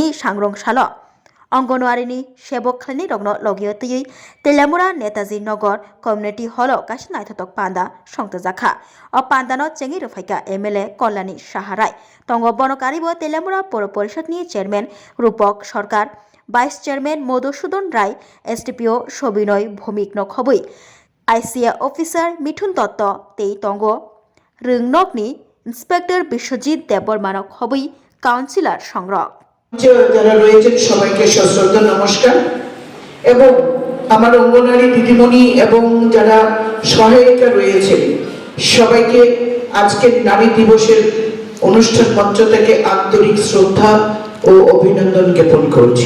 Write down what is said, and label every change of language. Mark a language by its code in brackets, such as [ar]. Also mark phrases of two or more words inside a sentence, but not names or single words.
[trp] सांग्रंसालो अंगनवाड़ीनि सेबक खालामनि रगनो लगियतयै तेलेमुरा नेताजी नगर कम्युनिटी हल काइसन नायथथक पान्दा संतजाखा अ पान्दानो चेंगि रफाइका MLA कल्याणी साहाराय तंगो बनकारिबो तेलेमुरा पौर परिषदनि चेयरमैन रूपक सरकार वाइस चेयरमैन मधुसूदन राय SDPO सबिनय भौमिक नखबै ICA ऑफिसर मिथुन दत्त तै तंगो रोंनकनि इंस्पेक्टर विश्वजित देबबर्मा खबै काउंसिलर संग्रह [bn] যারা রয়েছেন সবাইকে সশ্রদ্ধ নমস্কার এবং আমার অঙ্গনওয়াড়ি দিদিমণি এবং যারা সহায়িকা রয়েছেন সবাইকে আজকের নারী দিবসের অনুষ্ঠান মঞ্চ থেকে আন্তরিক শ্রদ্ধা ও অভিনন্দন জ্ঞাপন করছি।